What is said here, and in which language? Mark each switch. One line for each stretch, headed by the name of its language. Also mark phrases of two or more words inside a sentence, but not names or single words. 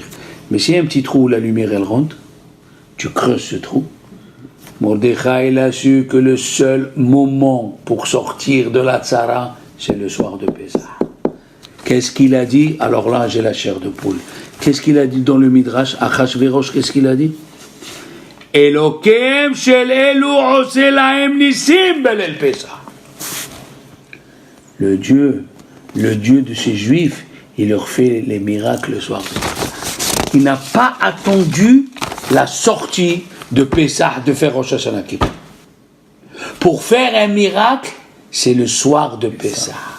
French: Mais s'il y a un petit trou où la lumière elle rentre, tu creuses ce trou. Mordechai il a su que le seul moment pour sortir de la tzara, c'est le soir de Pessah. Qu'est-ce qu'il a dit? Alors là, j'ai la chair de poule. Qu'est-ce qu'il a dit dans le Midrash? Achashverosh, qu'est-ce qu'il a dit?
Hebrew: אלוקיהם של אלו עושה להם נסים בליל פסח.
French: Le Dieu de ces Juifs, il leur fait les miracles le soir de Pessah. Il n'a pas attendu la sortie de Pessah de faire Rosh Hashanah Kippur. Pour faire un miracle, c'est le soir de Pessah.